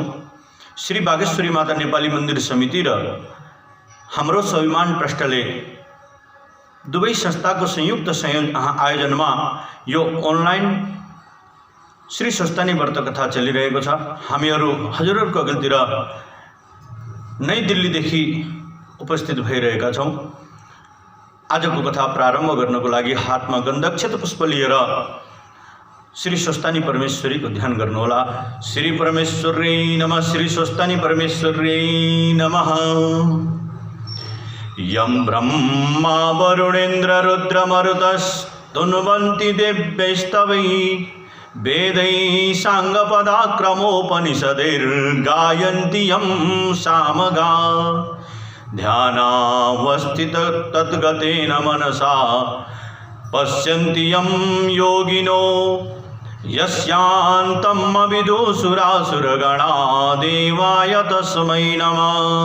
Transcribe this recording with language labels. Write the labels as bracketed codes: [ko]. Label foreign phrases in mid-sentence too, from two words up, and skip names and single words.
[ne] श्री वागेश्वरी माता नेपाली मन्दिर समिति र हाम्रो स्वाभिमान ट्रस्टले दुवै संस्थाको संयुक्त आयोजनमा यो अनलाइन श्री स्वस्तानी व्रत कथा चलिरहेको छ। हामीहरू हजुरहरुको अघिल्तिर नई दिल्लीदेखि उपस्थित भइरहेका छौं। आजको कथा प्रारम्भ गर्नको लागि हातमा गन्धक्षत पुष्प लिएर श्री स्वस्तानी परमेश्वरी को ध्यान गर्नुहोला। [sa] श्री परमेश्वरी नमः। श्री स्वस्तानी परमेश्वरी नमः। यं ब्रह्मा वरुणेन्द्र रुद्रमरुतस्तुन्वन्ति दिव्यैस्तवै वेदै साङ्गपदाक्रमोपनिषदैर्गायन्ति यं सामगा ध्यानावस्थित तद्गतेन मनसा पश्यन्ति यं योगिनो यस्यान्तम् अविदुसुरासुरगणा देवाय तस्मै नमः।